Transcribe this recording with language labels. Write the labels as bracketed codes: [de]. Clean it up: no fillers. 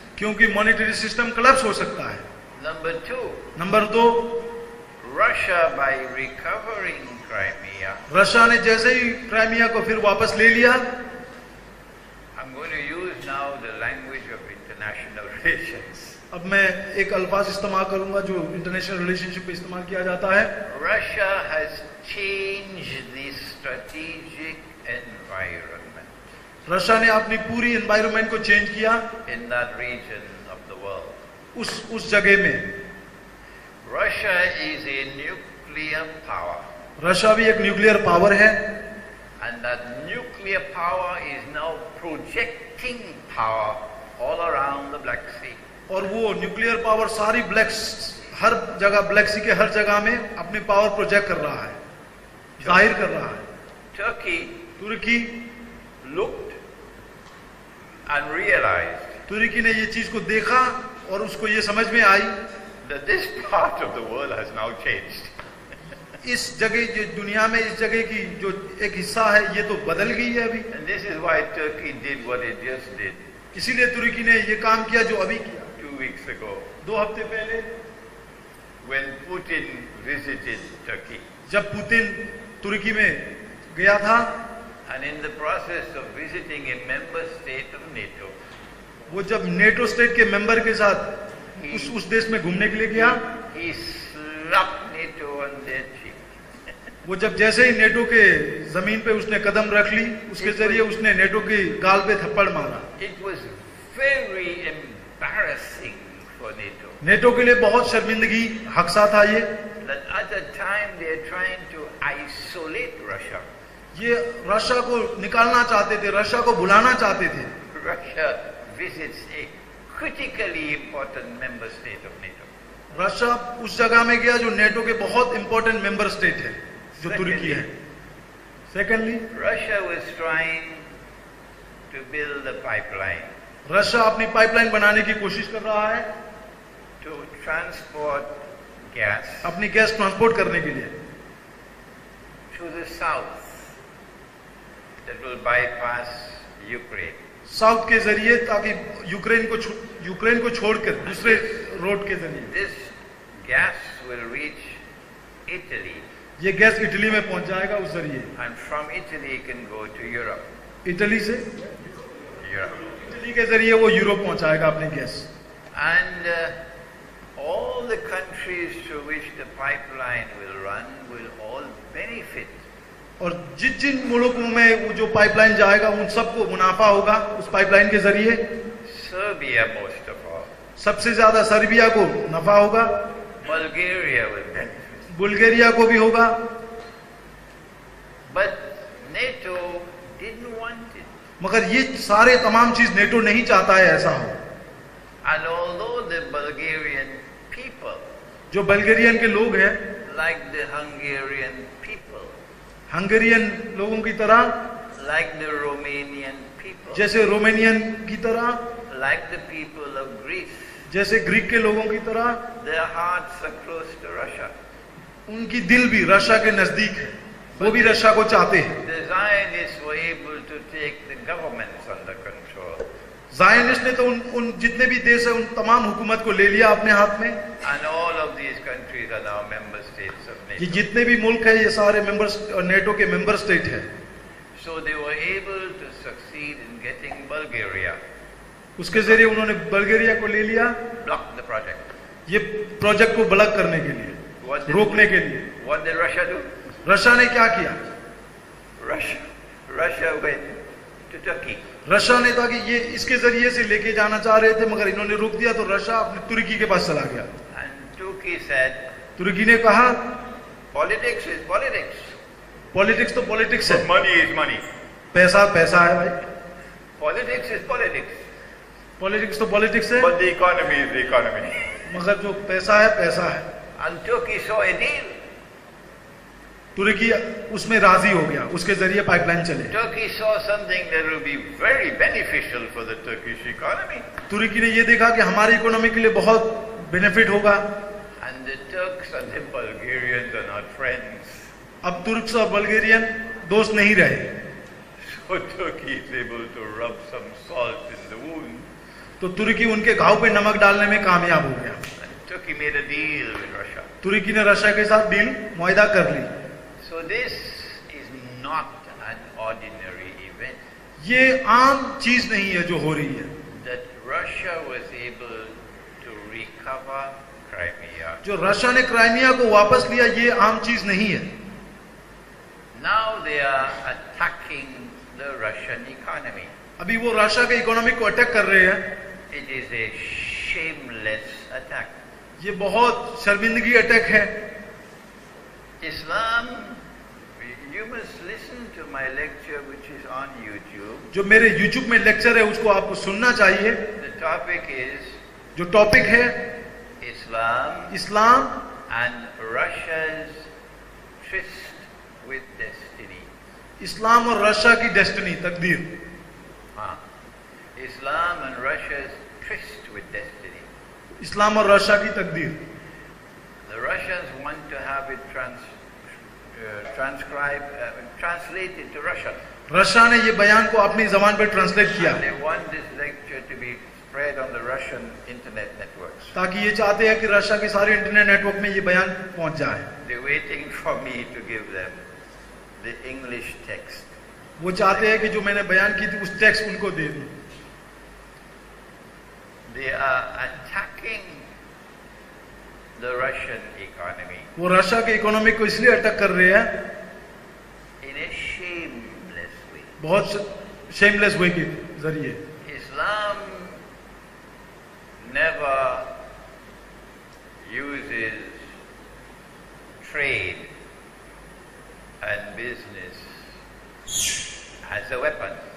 [hi] क्योंकि monetary system collapse हो सकता है. [en] Number two, [hi] number 2, [en] Russia, by recovering Crimea, [hi] Russia ने जैसे ही क्राइमिया को फिर वापस ले लिया, [en] I'm going to use now the language of international relations. [hi] अब मैं एक अल्फाज इस्तेमाल करूंगा जो इंटरनेशनल रिलेशनशिप पे इस्तेमाल किया जाता है. [en] Russia has changed the strategic environment [hi] Russia ने अपनी पूरी एनवायरनमेंट को चेंज किया [en] in that region of the world. [hi] उस जगह में. [en] Russia is a nuclear power, [hi] Russia भी एक न्यूक्लियर पावर है, [en] and that nuclear power is now projecting power all around the Black Sea. [hi] और वो न्यूक्लियर पावर सारी हर जगह ब्लैक सी के हर जगह में अपनी पावर प्रोजेक्ट कर रहा है, जाहिर कर रहा है. [en] Turkey [hi] Turki [en] looked and realized [hi] तुर्की ने ये चीज को देखा और उसको ये समझ में आई [en] that this part of the world has now changed. [hi] इस जगह जो दुनिया में इस जगह की जो एक हिस्सा है ये तो बदल गई है अभी. [en] And this is why Turkey did what it just did [hi] इसीलिए तुर्की ने ये काम किया जो अभी किया [en] 2 weeks ago [hi] 2 हफ्ते पहले, [en] when Putin visited Turkey. [hi] जब पुतिन तुर्की में गया था. [en] And in the process of visiting a member state of NATO, [hi] वो जब नेटो स्टेट के मेंबर के साथ उस देश में घूमने के लिए गया, [en] he slapped NATO on their cheek. [hi] वो जब जैसे ही नेटो के जमीन पे उसने कदम रख ली, उसके जरिए उसने नेटो की गाल पे थप्पड़ मारा. [en] It was very embarrassing for NATO. [hi] NATO के लिए बहुत शर्मिंदगी हक़सा था ये. [en] That at the time they are trying to isolate Russia. [hi] ये रशिया को निकालना चाहते थे, रशिया को बुलाना चाहते थे. [en] Russia visits a critically important member state of NATO. [hi] Russia उस जगह में गया जो नेटो के बहुत इंपॉर्टेंट मेंबर स्टेट है, जो तुर्की है. [en] secondly, Russia was trying to build a pipeline [hi] Russia अपनी पाइपलाइन बनाने की कोशिश कर रहा है, [en] to transport gas [hi] अपनी गैस ट्रांसपोर्ट करने के लिए [en] to the south that will bypass Ukraine. [hi] South के जरिए, ताकि यूक्रेन को छोड़कर दूसरे रोड के जरिए [en] This gas will reach Italy, [hi] ये गैस इटली में पहुंच जाएगा उस जरिए. [en] and from Italy it can go to Europe. [hi] Italy से [en] Europe. [hi] इटली के जरिए वो यूरोप पहुंचाएगा अपनी gas. [en] And all the countries through which the pipeline will run will all benefit. [hi] और जिन मुल्कों में वो जो पाइपलाइन जाएगा उन सबको मुनाफा होगा उस पाइपलाइन के जरिए. [en] Serbia most of all. [hi] सबसे ज्यादा सर्बिया को नफा होगा, [en] Bulgaria will benefit. [hi] बुल्गारिया को भी होगा. [en] But NATO didn't want it. [hi] मगर ये सारे तमाम चीज नेटो नहीं चाहता है ऐसा हो. [en] And although the Bulgarian people, [hi] जो बल्गेरियन के लोग हैं, [en] like the Hungarian people, [hi] Hungarian लोगों की तरह, [en] like the Romanian people, [hi] जैसे रोमेनियन की तरह, [en] like the people of Greece, [hi] जैसे ग्रीक के लोगों की तरह, [en] their hearts are close to Russia. [hi] उनकी दिल भी रशिया के नजदीक है, वो भी रशिया को चाहते हैं. [en] The Zionists were able to take the governments under control. [hi] Zionist ने तो उन जितने भी देश है उन तमाम हुकूमत को ले लिया अपने हाथ में. [en] And all of these countries are now member states of [hi] ये [en] NATO. [hi] जितने भी मुल्क है ये सारे नेटो के मेंबर स्टेट है. [en] So they were able to succeed in getting Bulgaria, [hi] उसके जरिए उन्होंने बल्गेरिया को ले लिया, [en] block the project. [hi] ये प्रोजेक्ट को ब्लॉक करने के लिए, रोकने के लिए. [en] What did Russia do? [hi] Russia ने क्या किया? [en] Russia went to Turkey. [hi] Russia ने था कि ये इसके जरिए से लेके जाना चाह रहे थे, मगर इन्होंने रोक दिया, तो रशिया अपने तुर्की के पास चला गया। [en] And Turkey said, [hi] तुर्की ने कहा [en] politics is politics. [hi] पॉलिटिक्स तो पॉलिटिक्स है, [en] But money is money. [hi] पैसा पैसा है भाई, [en] Politics is politics. [hi] पॉलिटिक्स तो पॉलिटिक्स है, [en] But the economy is the economy. [hi] मगर जो पैसा है पैसा है। [en] And Turkey saw a deal. [hi] तुर्की उसमें राजी हो गया, उसके जरिए पाइपलाइन चले। [en] Turkey saw something that will be very beneficial for the Turkish economy. [hi] तुर्की ने ये देखा कि हमारी इकोनॉमी के लिए बहुत बेनिफिट होगा। [en] And the Turks and the Bulgarians are not friends. [hi] अब तुर्क्स और बल्गेरियन दोस्त नहीं रहे, [en] So Turkey is able to rub some salt in the wound. [hi] तो तुर्की उनके घाव पे नमक डालने में कामयाब हो गया। [en] And Turkey made a deal with Russia. [hi] तुर्की ने रशिया के साथ डील मुआहदा कर ली। [en] So this is not an ordinary event. [hi] ये आम चीज नहीं है जो हो रही है। [en] That Russia was able to recover Crimea. [hi] जो रशिया ने क्राइमिया को वापस लिया, ये आम चीज नहीं है। [en] Now they are attacking the Russian economy. [hi] अभी वो रशिया के इकोनॉमी को अटैक कर रहे हैं। [en] It is a shameless attack. [hi] ये बहुत शर्मिंदगी अटैक है। [en] Islam, you must listen to my lecture which is on YouTube. [hi] जो मेरे YouTube में लेक्चर है उसको आपको सुनना चाहिए। [en] The topic is [hi] जो टॉपिक है [en] Islam [hi] Islam [en] and Russia's tryst with destiny. [hi] इस्लाम और रशिया की डेस्टिनी, तकदीर। [en] Islam and Russia's tryst with destiny. [hi] इस्लाम और रशिया की तकदीर। [en] The Russians want to have it translated to Russian. [hi] Russia ने ये बयान को अपनी जबान पर ट्रांसलेट किया, [en] And they want this lecture to be spread on the Russian internet networks. [hi] ताकि ये चाहते हैं कि रशिया के सारे इंटरनेट नेटवर्क में ये बयान पहुंच जाए। [en] They're waiting for me to give them the English text. [hi] वो चाहते हैं कि जो मैंने बयान की थी उस टेक्स्ट उनको दे दूं। [en] They are attacking the Russian economy [hi] वो रशिया के इकोनॉमी को इसलिए अटैक कर रहे हैं [en] in a shameless way. [hi] बहुत शेमलेस वे के जरिए। [en] Islam never uses trade and business as a weapon.